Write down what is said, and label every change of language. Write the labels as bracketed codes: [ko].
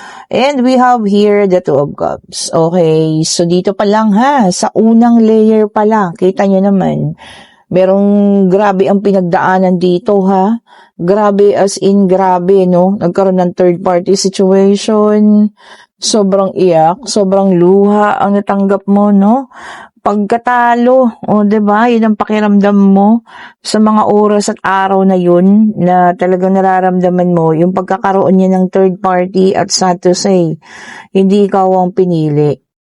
[en] And we have here the Two of Cups. [tl] Okay. So, dito pa lang ha. Sa unang layer pa lang. Kita niyo naman. Merong grabe ang pinagdaanan dito ha. Grabe as in grabe, no? Nagkaroon ng third party situation. Sobrang iyak. Sobrang luha ang natanggap mo, no? Pagkatalo, diba? Yun ang pakiramdam mo sa mga oras at araw na yun na talagang nararamdaman mo yung pagkakaroon niya ng third party at [en] sad to say, [tl] hindi ikaw ang pinili.